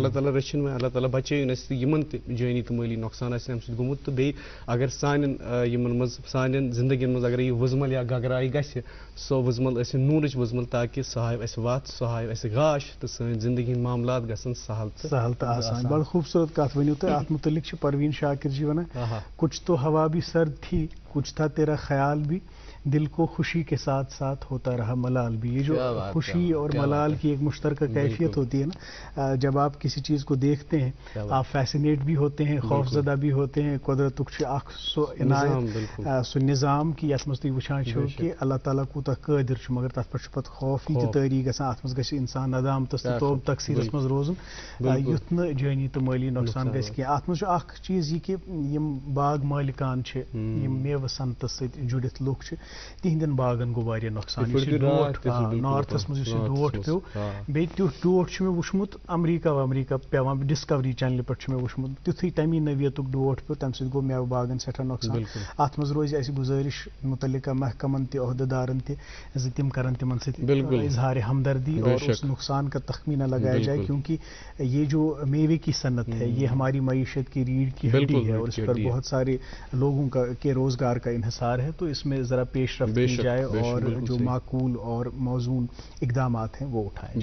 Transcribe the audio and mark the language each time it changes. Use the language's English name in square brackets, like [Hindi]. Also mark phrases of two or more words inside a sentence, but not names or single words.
[Kashmiri] اللہ تعالیٰ رٔچھِنۍ وۄنۍ، اللہ تعالیٰ بچٲیِن اَسہِ یِمن تہِ جٲنی تہٕ مٲلی نۄقصان آسہِ اَمہِ سۭتۍ گوٚمُت۔ تہٕ بیٚیہِ اگر سانٮ۪ن یِمن منٛز سانٮ۪ن زندگین منٛز اگر یہِ وٕزمل یا گگراے گژھِ، سۄ وٕزمل ٲسِن نوٗرٕچ وٕزمل، تاکہ سۄ ہاوِ اَسہِ وتھ، سۄ ہاوِ اَسہِ گاش، تہٕ سٲنۍ زندگی ہٕنٛدۍ معاملات گژھن سہل تہٕ آسان۔ بڑٕ خوٗبصوٗرت کتھ ؤنِو تُہۍ، اتھ متعلق چھِ پروین شاکر جی ونان، [Urdu] کچھ تو ہوا بھی سرد تھی، کچھ تھا تیرا خیال بھی، دل کو خوشی کے ساتھ ساتھ ہوتا رہا ملال بھی۔ یہ جو خوشی اور ملال کی ایک مشترکہ کیفیت ہوتی ہے نا، جب آپ کسی چیز کو دیکھتے ہیں آپ فیسینیٹ بھی ہوتے ہیں، خوف زدہ بھی ہوتے ہیں۔ [Kashmiri] قدرتک اخ سو عنایت، سو نظام کہ یتھ مز تُہۍ وٕچھان چھِو کہ اللہ تعالیٰ کوٗتاہ قٲدر چھُ، مگر تتھ پٮ۪ٹھ چھُ پتہٕ خوفی تہِ طٲری گژھان۔ اتھ منٛز گژھِ انسان ندامتس تہٕ توبہ تقصیرس منٛز روزُن، یُتھ نہٕ جٲنی تہٕ مٲلی نۄقصان گژھِ کینٛہہ۔ اتھ منٛز چھُ اکھ چیٖز یہِ کہ یِم باغ مٲلکان چھِ، یِم میوٕ صنعتس سۭتۍ جُڑِتھ لُکھ چھِ، تِہنٛدٮ۪ن باغن گوٚو واریاہ نۄقصان۔ نارتھس منٛز یُس یہِ ڈوٹھ پیوٚو، بیٚیہِ تیُتھ ڈوٹھ چھُ مےٚ وٕچھمُت امریکہ پیوان، ڈسکوری چینلہِ پٮ۪ٹھ چھُ مےٚ وٕچھمُت، تیُتھُے تمی نوعیتُک ڈوٹھ پیوٚو، تمہِ سۭتۍ گوٚو میوٕ باغن سٮ۪ٹھاہ نۄقصان۔ اتھ منٛز روزِ اسہِ گُزٲرِش متعلقہ محکمن تہِ، عہدٕ دارن تہِ زِ تِم کرن تِمن سۭتۍ اظہار ہمدردی [Urdu] اور اس نقصان کا تخمینہ لگایا جائے، کیونکہ یہ جو میوے کی صنعت ہے یہ ہماری معیشت کی ریڑھ کی ہڈی ہے اور اس پر بہت سارے لوگوں کے روزگار کا انحصار ہے۔ تو اس میں ذرا پیش رفت کی جائے اور جو معقول اور موزون اقدامات ہیں وہ اٹھائے۔